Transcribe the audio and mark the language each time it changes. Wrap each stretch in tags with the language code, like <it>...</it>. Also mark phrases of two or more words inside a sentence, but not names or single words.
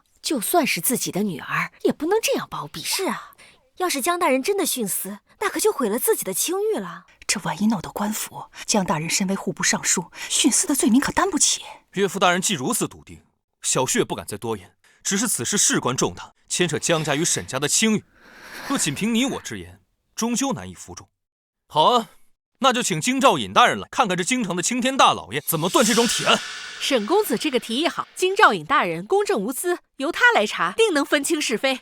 <zh>就算是自己的女兒，也不能這樣包庇。是啊，要是江大人真的徇私，那可就毀了自己的清譽了。這萬一鬧到官府，江大人身為戶部尚書，徇私的罪名可擔不起。岳父大人既如此篤定，小婿也不敢再多言。只是此事事關重大，牽扯江家與沈家的清譽，若僅憑你我之言，終究難以服眾。好啊，那就請京兆尹大人來看看這京城的青天大老爺怎麼斷這種鐵案。沈公子這個提議好，京兆尹大人公正無私，由他來查，定能分清是非。</zh>